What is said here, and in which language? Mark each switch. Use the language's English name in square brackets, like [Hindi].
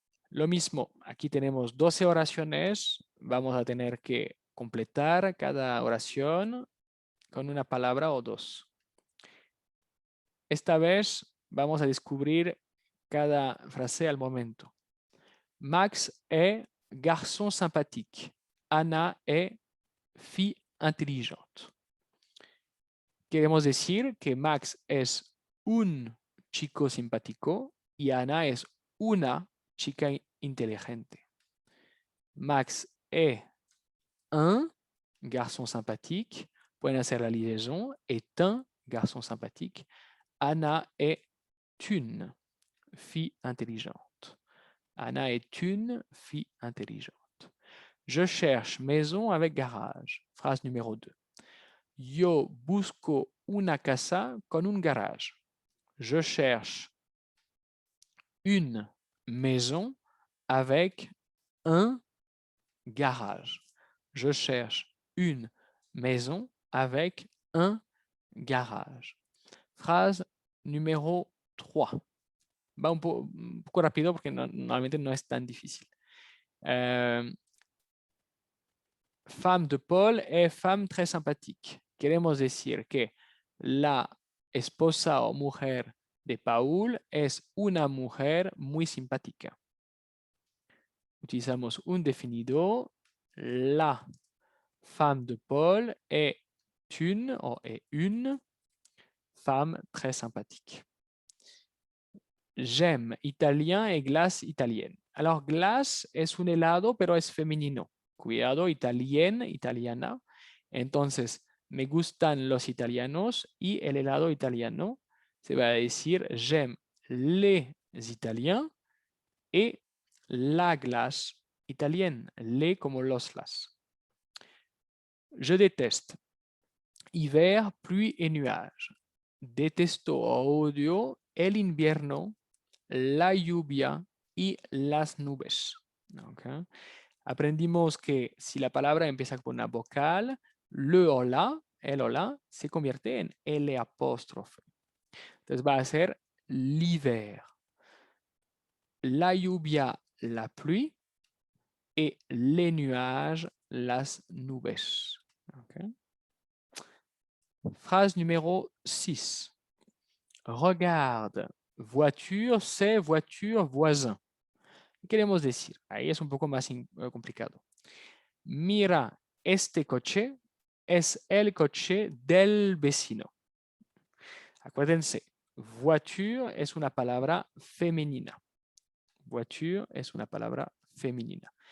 [Spanish] Lo mismo, aquí tenemos 12 oraciones. Vamos a tener que completar cada oración con una palabra o dos. Esta vez vamos a descubrir cada frase al momento. [French] Max est garçon sympathique. Ana est fille intelligente. [Spanish] Queremos decir que Max es un chico simpático y Ana es una chica inteligente. [French] Max est un garçon sympathique. [Spanish] Pueden hacer la liaison. [French] Est un garçon sympathique. Anna est une fille intelligente. Anna est une fille intelligente. Je cherche maison avec garage. Phrase numéro 2. [Spanish] Yo busco una casa con un garage. [French] Je cherche une maison avec un garage. Je cherche une maison avec un garage. Phrase numéro 3. [Spanish] Va un poco rápido porque normalmente no es tan difícil. [French] Femme de Paul es femme très sympathique. [Spanish] Queremos decir que la esposa o mujer de Paul es una mujer muy simpática. Utilizamos un definido. [French] La femme de Paul est une femme très sympathique. J'aime italien et glace italienne. [Spanish] Alors, glace es un helado, pero es femenino. Cuidado, italiana. Entonces, me gustan los italianos y el helado italiano. Se va a decir [French] j'aime les italiens et la glace italienne. Les [Spanish] como los las. [French] Je déteste hiver, pluie et nuages. [Spanish] Detesto o odio el invierno, la lluvia y las nubes. Okay. Aprendimos que si la palabra empieza con una vocal, el o la, se convierte en L apóstrofe. Entonces va a ser l'hiver, la lluvia, [French] la pluie, et les nuages, [Spanish] las nubes. Okay. [French] Phrase numéro 6. Regarde, voiture, c'est voiture, voisin. [Spanish] ¿Qué queremos decir? Ahí es un poco más complicado. Mira, este coche es el coche del vecino. Acuérdense, voiture es una palabra femenina. Voiture es una palabra femenina.